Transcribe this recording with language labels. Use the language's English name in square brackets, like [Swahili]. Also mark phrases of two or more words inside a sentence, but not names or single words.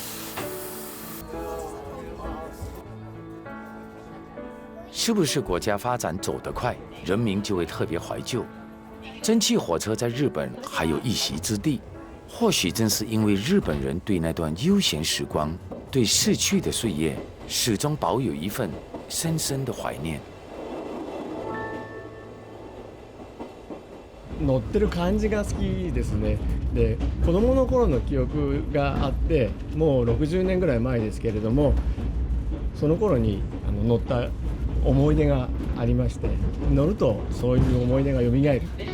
[Chinese] 是不是国家发展走得快，人民就会特别怀旧？蒸汽火车在日本还有一席之地，或许正是因为日本人对那段悠闲时光、对逝去的岁月，始终保有一份深深的怀念。 [Japanese] 乗ってる感じが好きですね。で、子供の頃の記憶があって、もう60年ぐらい前ですけれども、その頃に乗った思い出がありまして、乗るとそういう思い出が蘇る。